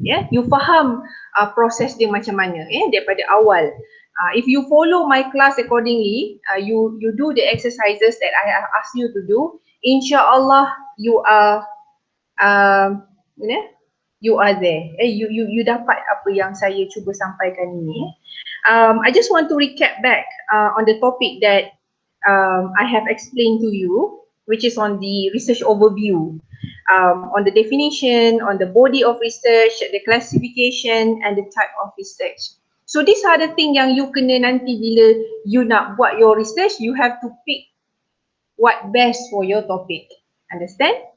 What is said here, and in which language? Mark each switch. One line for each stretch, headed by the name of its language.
Malay: You faham proses dia macam mana daripada awal.
English: If you follow my class accordingly, you do the exercises that I have asked you to do, insya-Allah you are you are there.
Malay: You dapat apa yang saya cuba sampaikan ini.
English: I just want to recap back on the topic that I have explained to you, which is on the research overview. on the definition, on the body of research, the classification and the type of research. So these are the things yang you
Malay: kena nanti bila
English: you
Malay: nak buat
English: your research, you have to pick what best for your topic. Understand?